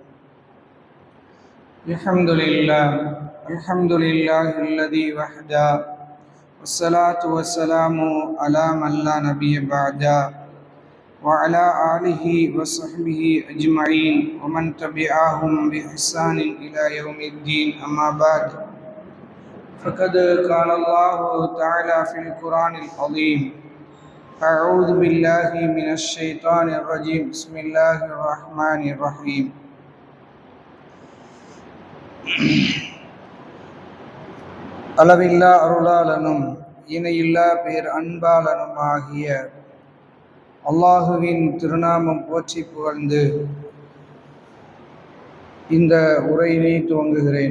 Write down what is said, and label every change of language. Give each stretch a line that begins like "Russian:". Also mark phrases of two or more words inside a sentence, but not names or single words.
Arabic: الحمد لله الذي وحده والصلاة والسلام على من لا نبي بعده وعلى آله وصحبه أجمعين ومن تبعهم بإحسان إلى يوم الدين. أما بعد، فقد قال الله تعالى في القرآن العظيم: أعوذ بالله من الشيطان الرجيم. بسم الله الرحمن الرحيم.
Tamil: அளவில்லா அருளாளனும் இணையில்லா பேர் அன்பாளனும் ஆகிய அல்லாஹுவின் திருநாமம் போற்றி புகழ்ந்து இந்த உரையினை துவங்குகிறேன்.